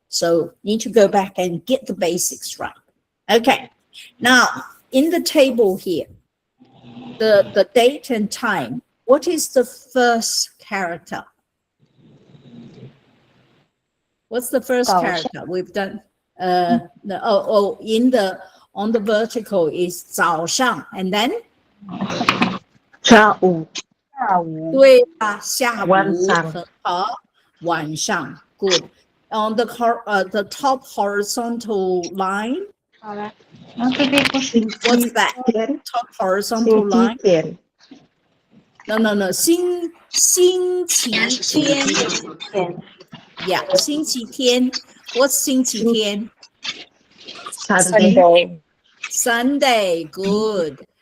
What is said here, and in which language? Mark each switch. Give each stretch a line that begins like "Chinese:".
English: So you need to go back and get the basics right. Okay, now in the table here, the date and time, what is the first character? What's the first character we've done? On the vertical is 早上, and then
Chinese: 下午。对啊，下午和晚上 good.
English: On the top horizontal line, what's that? Top horizontal line? No. 星期天 Yeah, 星期天 What's 星期天 Sunday, good.